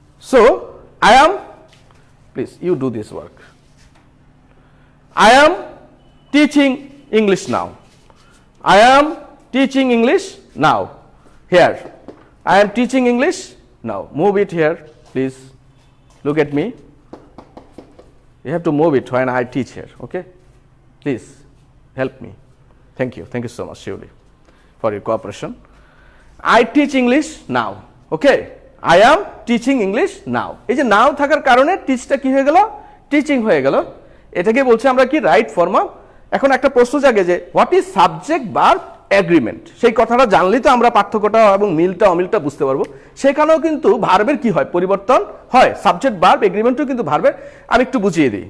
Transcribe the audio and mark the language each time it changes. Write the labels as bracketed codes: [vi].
[en] So I am, please you do this work, I am teaching English now, I am teaching English now, here I am teaching English now, move it here please, look at me, you have to move it when I teach here, okay, please help me, thank you so much Shivli for your cooperation. I teach English now, okay, I am teaching English now. [bn] এই যে নাও থাকার কারণে টিচটা কি হয়ে গেল, teaching হয়ে গেল। এটাকে বলছি আমরা কি রাইট ফর্ম অফ। এখন একটা প্রশ্ন জাগে যে [en] what is subject verb agreement, [bn] সেই কথাটা জানলেই তো আমরা পার্থক্যটা এবং মিলটা অমিলটা বুঝতে পারবো। সেখানেও কিন্তু ভার্বের কি হয়, পরিবর্তন হয়। সাবজেক্ট ভার্ব এগ্রিমেন্টও কিন্তু ভার্বের, আমি একটু বুঝিয়ে দিই।